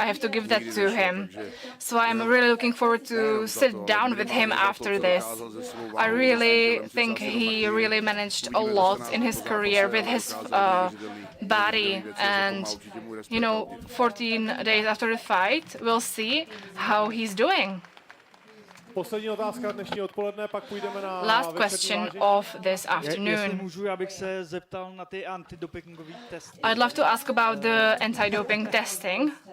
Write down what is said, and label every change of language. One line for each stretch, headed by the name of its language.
English: I have to give that to him. So I'm really looking forward to sit down with him after this. I really think he really managed a lot in his career with his body, and 14 days after the fight, we'll see how he's doing.
Czech: Poslední otázka dnešní odpoledne, pak půjdeme na
English: last question of this afternoon.
Czech: Můžu, abych se zeptal na ty antidopingové testy.
English: I'd love to ask about the anti-doping testing.